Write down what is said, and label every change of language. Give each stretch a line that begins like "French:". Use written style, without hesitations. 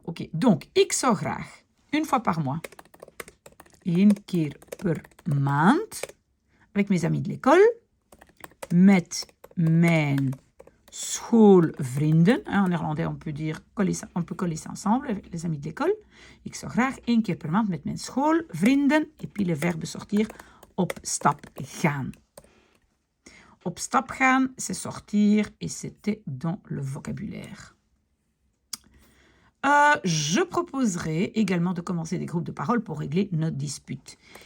Dutch: Oké, donc ik zou graag 1
French: fois par mois,
Dutch: 1 keer per maand,
French: avec mes amis de l'école,
Dutch: met mijn schoolvrienden.
French: En néerlandais, on peut dire, on peut coller ça ensemble, avec les amis de l'école.
Dutch: Ik zou graag 1 keer per maand met mijn schoolvrienden,
French: et puis le verbe sortir,
Dutch: op stap gaan. Op stap gaan,
French: c'est sortir, et c'était dans le vocabulaire. Je proposerai également de commencer des groupes de paroles pour régler notre dispute.